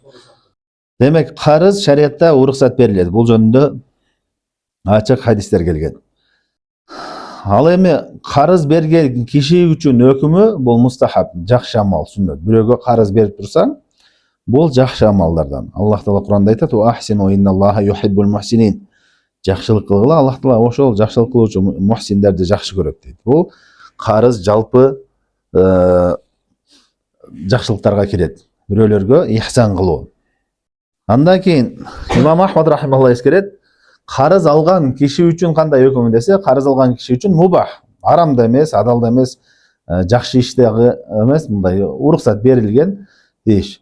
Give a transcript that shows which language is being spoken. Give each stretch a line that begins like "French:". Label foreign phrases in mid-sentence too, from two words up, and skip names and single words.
Kyrgyz: Демек карыз шариятта уруксат берилет. Бул жөнүндө ачык хадистер келген. Ал эми карыз берген киши үчүн өкүмү бул мустахаб, жакшы амал, сүннөт. Бирөөгө карыз берип турсаң, бул жакшы амалдардан. Аллах Таала Куранда айтат:
Arabic: "وأحسنوا إن الله يحب المحسنين."
Kyrgyz: Жакшылык кылгыла, Аллах Таала ошол жакшылык кылуучу мухсиндерди жакшы көрөт дейт. Бул карыз жалпы жакшылыктарга кирет. Бирөөлөргө ихсан кылуу. Андан кийин Имам Ахмад рахимахуллах эскерет, карыз алган киши үчүн кандай өкүм десе, карыз алган киши үчүн мубах, арам да эмес, адал да эмес, жакшы иш дагы эмес, мындай уруксат берилген иш.